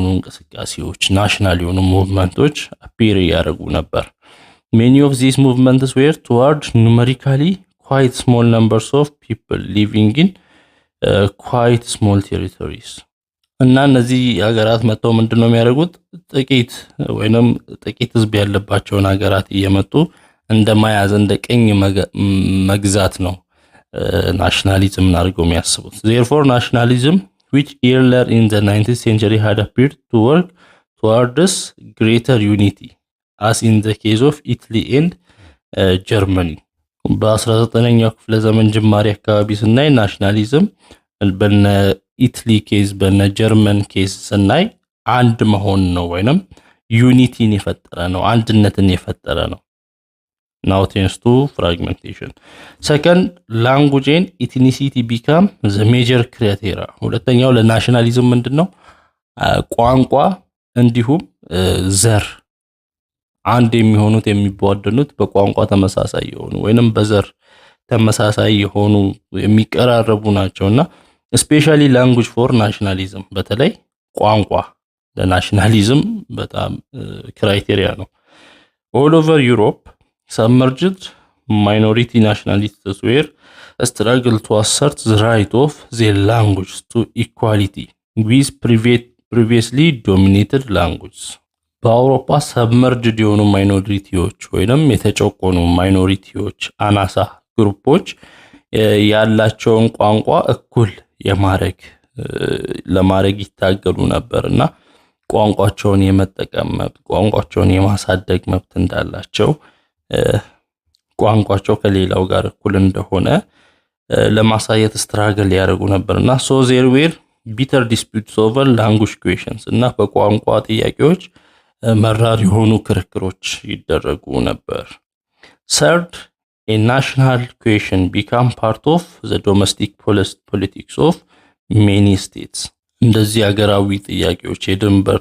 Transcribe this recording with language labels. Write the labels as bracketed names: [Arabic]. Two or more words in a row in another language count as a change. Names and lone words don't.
[Amharic] እንቅስቃሴዎች ናሽናል የሆኑ ሙቭመንቶች appear ያደርጉ ነበር [English] many of these movements were toward numerically quite small numbers of people living in quite small territories [Amharic] እና እነዚህ ሀገራት መተው ምንድነው የሚያደርጉት ጥቂት ወይንም ጥቂት ህዝብ ያለባቸውን ሀገራት እየመጡ እንደማያዝ እንደ ቀኝ መግዛት ነው ናሽናሊዝም አድርገው የሚያስቡት [English] therefore nationalism which earlier in the 19th century had appeared to work towards greater unity as in the case of Italy and Germany [Amharic] በ19ኛው ክፍለ ዘመን ጅማሬ አካባቢ ስናይ ናሽናሊዝም በነ ኢታሊ ኬዝ በነ ጀርመን ኬዝ ስናይ አንድ መሆን ነው ወይንም ዩኒቲን የፈጠረ ነው አንድነትን የፈጠረ ነው [English] now tends to fragmentation second language and ethnicity become the major criteria [Amharic] ሁለተኛው ለናሽናሊዝም ምንድነው ቋንቋ እንዲሁም ዘር አንድ የሚሆኑት የሚቧደኑት በቋንቋ ተመሳሳይ የሆኑ ወይንም በዘር ተመሳሳይ የሆኑ የሚቀራረቡ ናቸውና especially [English] language for nationalism [Amharic] በተለይ ቋንቋ ለናሽናሊዝም በጣም ክራይቴሪያ ነው [English] all over Europe submerged minority nationalists were struggle to assert the right of their language to equality with previously dominated languages [Amharic] በአውሮፓ ሰብመርጅድ የሆኑ ማይኖሪቲዎች ወይንም የተጨቆኑ ማይኖሪቲዎች አናሳ ግሩፖች ያላቸውን ቋንቋ እኩል ለማድረግ ይታገሉ ነበርና ቋንቋቸውን የመጠቀም መብት ቋንቋቸውን የማሳደግ መብት እንዳላቸው ቋንቋቸው ከሌላው ጋር እኩል እንደሆነ ለማሳየት ስትራግል ያደርጉ ነበርና [English] so there were bitter disputes over language questions [Amharic] እና በቋንቋ ጥያቄዎች መራር የሆኑ ክርክሮች ይደረጉ ነበር [English] third a national question became part of the domestic politics of many states [Amharic] እንደዚህ ሀገራዊ ጥያቄዎች የድንበር